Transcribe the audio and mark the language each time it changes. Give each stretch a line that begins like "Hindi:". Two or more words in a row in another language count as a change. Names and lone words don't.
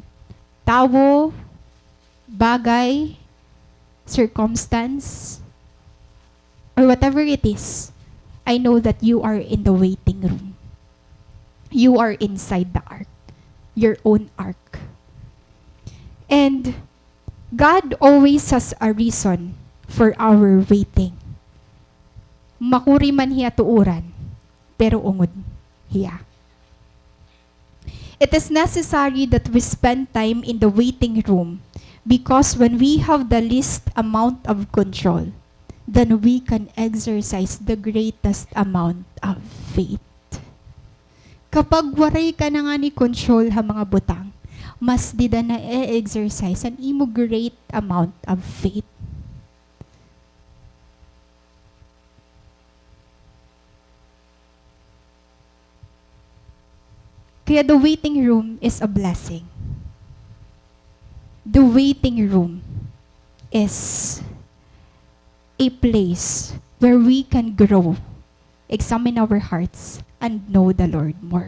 Waray: Tao, bagay,
English: circumstance, or whatever it is, I know that you are in the waiting room. You are inside the ark, your own ark. And God always has a reason for our waiting.
Waray: Makuri man hiya tuuran, pero ungod hiya.
English: It is necessary that we spend time in the waiting room because when we have the least amount of control, then we can exercise the greatest amount of faith.
Waray: Kapag waray ka na nga ni control ha mga butang, mas di da na e-exercise an imo
English: great amount of faith. Kaya the waiting room is a blessing. The waiting room is a place where we can grow, examine our hearts, and know the Lord more.